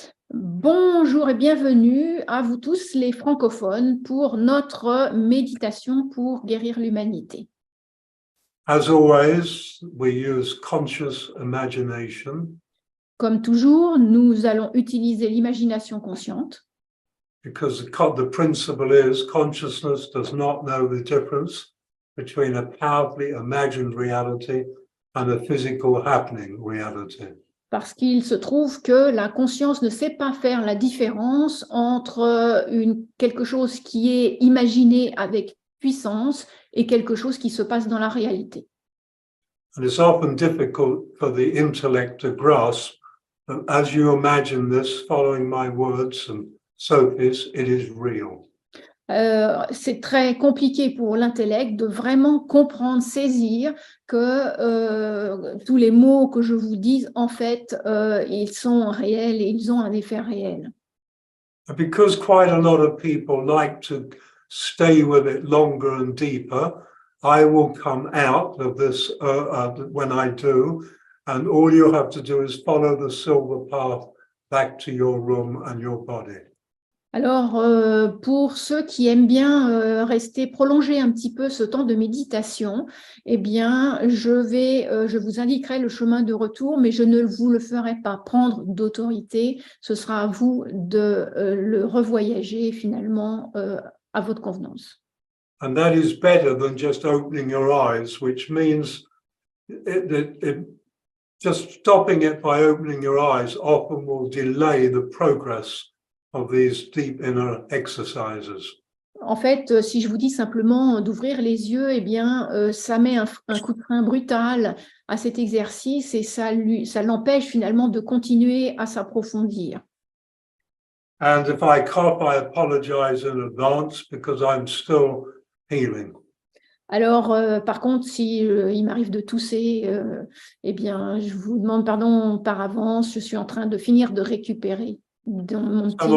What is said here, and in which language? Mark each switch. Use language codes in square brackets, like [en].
[fr] Bonjour et bienvenue à vous tous les francophones pour notre méditation pour guérir l'humanité. [en] As always, we use conscious imagination. [fr] Comme toujours, nous allons utiliser l'imagination consciente. [en] Because the principle is consciousness does not know the difference between a powerfully imagined reality and a physical happening reality. [fr] Parce qu'il se trouve que la conscience ne sait pas faire la différence entre quelque chose qui est imaginé avec puissance et quelque chose qui se passe dans la réalité. [en] And it's often difficult for the intellect to grasp that as you imagine this, following my words and Sophie's, it is real. [fr] C'est très compliqué pour l'intellect de vraiment comprendre, saisir que tous les mots que je vous dis, en fait, ils sont réels et ils ont un effet réel. [en] And because quite a lot of people like to stay with it longer and deeper, I will come out of this when I do, and all you have to do is follow the silver path back to your room and your body. [fr] Alors, pour ceux qui aiment bien rester prolonger un petit peu ce temps de méditation, eh bien, je vous indiquerai le chemin de retour, mais je ne vous le ferai pas prendre d'autorité. Ce sera à vous de le revoyager finalement à votre convenance. [en] And that is better than just opening your eyes, which means just stopping it by opening your eyes often will delay the progress of these deep inner exercises. [fr] En fait, si je vous dis simplement d'ouvrir les yeux, eh bien, ça met un coup de frein brutal à cet exercice et ça l'empêche finalement de continuer à s'approfondir. [en] And if I cough, I apologize in advance because I'm still healing. [fr] Alors, par contre, si il m'arrive de tousser, eh bien, je vous demande pardon par avance, je suis en train de finir de récupérer dans mon petit...